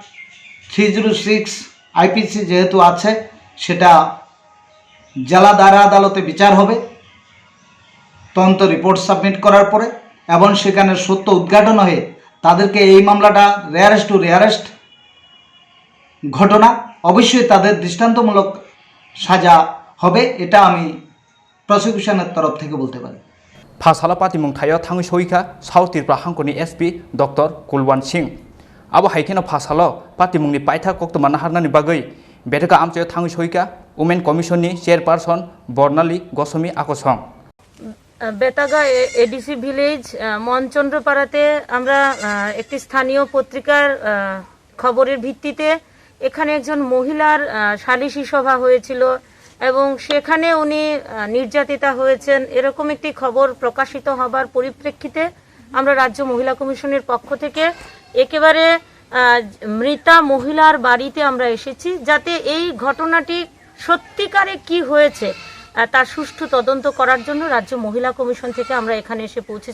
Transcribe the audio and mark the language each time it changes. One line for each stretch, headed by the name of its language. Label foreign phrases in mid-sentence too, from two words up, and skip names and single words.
Bangla: 306 আইপিসি যেহেতু আছে সেটা জেলা দায়রা আদালতে বিচার হবে তদন্ত রিপোর্ট সাবমিট করার পরে, এবং সেখানে সত্য উদ্ঘাটন হয়ে তাদেরকে এই মামলাটা
English: rarest to rarest
Bangla: ঘটনা, অবশ্যই তাদের দৃষ্টান্তমূলক সাজা হবে, এটা আমি প্রসিকিউশনের তরফ থেকে বলতে পারি।
Kok Borok: फासाला पातिमुं थायो थांगै सहिखा साउथ त्रिपुरा हांखनि एसपि डक्टर कुलवान सिंह आबो हाइकेनो फासालो पातिमुंनि पाइथा कक्तमा नाहारनानि बागै बेटका आमचो थांगै सहिखा
English: women commission chairperson
Kok Borok: बर्णाली गौसमी आकसं
Bangla: বেতাগা এডিসি ভিলেজ মনচন্দ্রপাড়াতে আমরা একটি স্থানীয় পত্রিকার খবরের ভিত্তিতে এখানে একজন মহিলার সালিশি সভা হয়েছিল এবং সেখানে উনি নির্যাতিতা হয়েছেন এরকম একটি খবর প্রকাশিত হবার পরিপ্রেক্ষিতে আমরা রাজ্য মহিলা কমিশনের পক্ষ থেকে একেবারে মৃতা মহিলার বাড়িতে আমরা এসেছি যাতে এই ঘটনাটি সত্যিকারে কি হয়েছে তার সুষ্ঠু তদন্ত করার জন্য রাজ্য মহিলা কমিশন থেকে আমরা এখানে এসে পৌঁছেছি।